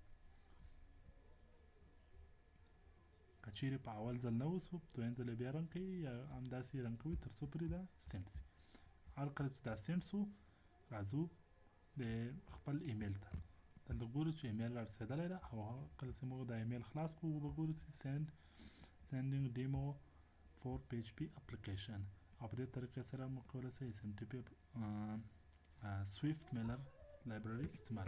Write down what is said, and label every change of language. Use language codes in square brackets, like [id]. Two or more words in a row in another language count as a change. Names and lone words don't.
[ps] که چیرې په اول ځل نه وسو په دویم ځل بیا رن کوي یا همداسې رن کوي ترڅو پرې دا سینډ سي. هر کله چې دا سینډ سو راځو د خپل ایمیل ته. دلته ګورو چې ایمیل رارسېدلی ده او کله چې موږ دا ایمیل خلاص کړو به ګورو چې [en] sending demo for PHP application [ps] او په دې طریقې سره موږ کولی شو SMTP [en] Swift Mailer library [ps] استعمال